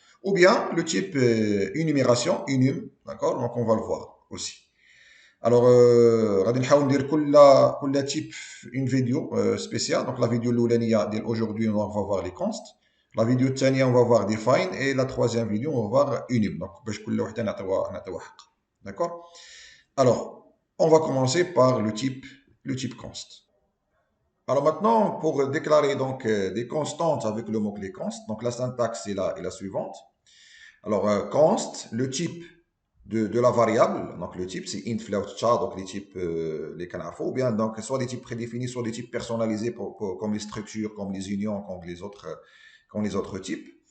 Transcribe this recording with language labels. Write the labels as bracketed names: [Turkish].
[French] Ou bien, le type énumération, enum, d'accord, donc on va le voir aussi. Alors, [Arabic] غادي نحاول ندير كل [French] type une vidéo spéciale. Donc la vidéo [Arabic] الاولانيه ديال [French] aujourd'hui on va voir les consts. La vidéo [Arabic] الثانيه [French] on va voir define et la troisième vidéo on va voir enum. [Arabic] Donc باش كل وحده نعطيوها حق. [French] D'accord? Alors, on va commencer par le type const. Alors maintenant, pour déclarer donc des constantes avec le mot-clé const, donc la syntaxe est la suivante. Alors, const, le type de la variable, donc le type c'est int, float, char, donc les types, les canards, ou bien donc soit des types prédéfinis, soit des types personnalisés comme les structures, comme les unions, comme les autres types.